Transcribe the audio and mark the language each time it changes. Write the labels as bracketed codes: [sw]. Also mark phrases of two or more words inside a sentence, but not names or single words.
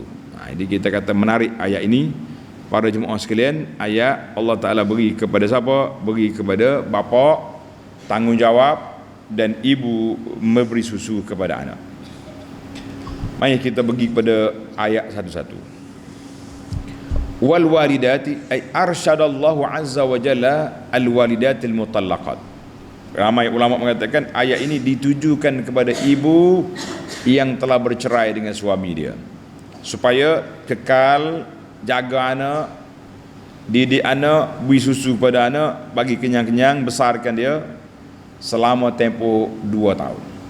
[ms] Jadi kita kata menarik ayat ini para jemaah sekalian. Ayat Allah Ta'ala beri kepada siapa? Beri kepada bapa tanggungjawab dan ibu memberi susu kepada anak. Mari kita pergi kepada ayat satu-satu. [ar] والوالدات أي أرشد الله عز وجل الوالدات المطلقات. [ms] Ramai ulama mengatakan ayat ini ditujukan kepada ibu yang telah bercerai dengan suami dia, supaya kekal jaga anak, didik anak, beri susu pada anak, bagi kenyang-kenyang, besarkan dia selama tempoh 2 tahun.